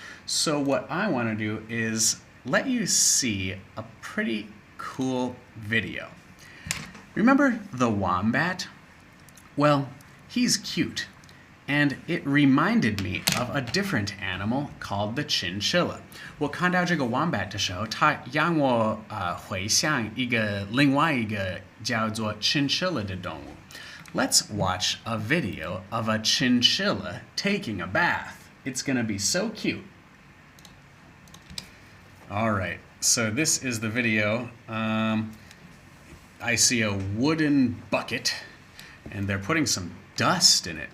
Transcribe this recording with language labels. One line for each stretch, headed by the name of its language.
English: So what I want to do is let you see a pretty cool video. Remember the wombat? Well, he's cute. And it reminded me of a different animal called the chinchilla.
Chinese: 我看到这个 wombat 的时候，它让我回想另外一个叫做 chinchilla 的动物。
English: Let's watch a video of a chinchilla taking a bath. It's gonna be so cute. All right, so this is the video. I see a wooden bucket, and they're putting some dust in it.